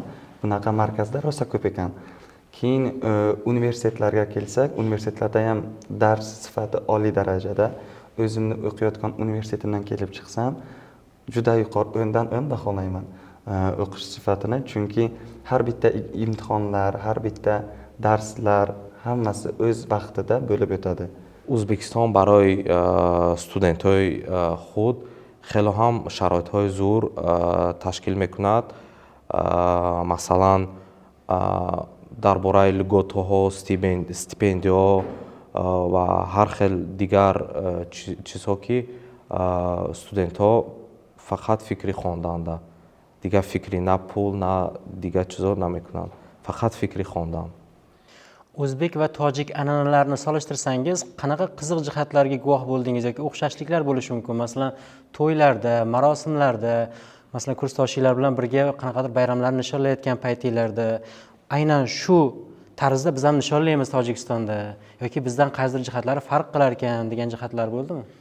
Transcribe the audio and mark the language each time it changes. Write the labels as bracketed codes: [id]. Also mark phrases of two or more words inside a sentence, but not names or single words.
[uz] Bunaqa markazlar rosa ko'p ekan. Keyin universitetlarga kelsak, universitetlarda ham dars sifati oliy darajada. O'zimni o'qiyotgan universitetimdan kelib chiqsam, juda yuqori, 10 dan 10 baholayman o'qish sifatini, chunki har bitta imtihonlar, har bitta darslar hammasi o'z vaqtida bo'lib o'tadi. [tg] O'zbekiston барои студентҳои худ хело ҳам шароитҳои зур ташкил мекунад. Масалан, дар бораи льготаҳо, стипендиҳо ва ҳар хел дигар чизҳо, ки студентҳо фақат фикри хонданда, дигар фикри на пул, на дигар чизҳо намекунанд, фақат фикри хондан. [uz] O'zbek va tojik an'analarini solishtirsangiz, qanaqa qiziq jihatlarga guvoh bo'ldingiz yoki o'xshashliklar bo'lishi mumkin? Masalan, to'ylarda, marosimlarda, masalan, kursdoshinglar bilan birga qanaqadir bayramlarni nishonlayotgan paytinglarda, aynan shu tarzda biz ham nishonlaymiz Tojikistonda yoki bizdan qaysidir jihatlari farq qilar ekan degan jihatlar bo'ldimi?